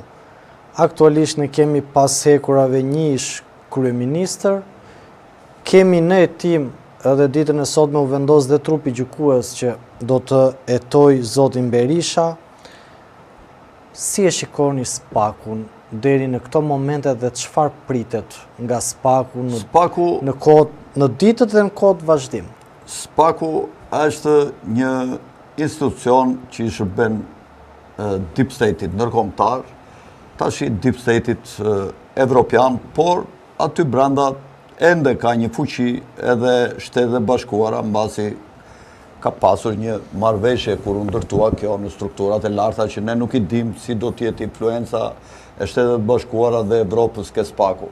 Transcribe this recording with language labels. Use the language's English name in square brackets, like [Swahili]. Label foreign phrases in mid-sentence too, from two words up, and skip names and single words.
[Albanian] Aktualisht ne kemi pas hekurave një ish kryeministër, kemi në hetim edhe ditën e sotme u vendos dhe trupi gjykues që do të etoj zotin Berisha. Si e shikoni Spakun deri në këto momente dhe çfarë pritet nga Spaku në ditët dhe në kohët vazhdim? Spaku është një institucion që i shërben [English] deep state- [Albanian] it ndërkombëtar, tash i [English] deep state- [Albanian] it evropian, por aty brenda ende ka një fuqi edhe Shtetet e Bashkuara, mbasi ka pasur një marrëveshje kur u ndërtua kjo në strukturat e larta që ne nuk i dim si do t'jetë influenca e Shtetet e Bashkuara dhe Evropës ke Spaku.